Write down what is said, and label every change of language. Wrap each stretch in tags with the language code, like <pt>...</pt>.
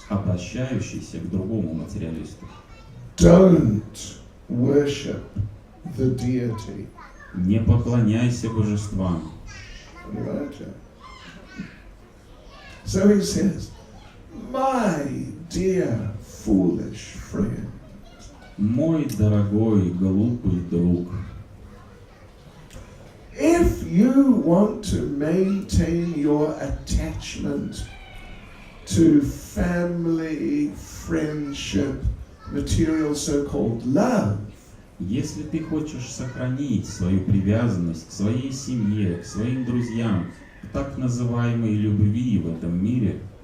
<ru>обращающийся к другому материалисту.</ru> <en>Don't worship the deity.</en> <ru>Не поклоняйся божествам.</ru> <en>Right? So he says, my dear foolish friend.</en> <ru>Мой дорогой глупый друг,</ru> <en>If you want to maintain your attachment to family, friendship, material so-called love,</en> <ru>если ты хочешь сохранить свою привязанность к своей семье, к своим друзьям, к так называемой любви в этом мире,</ru>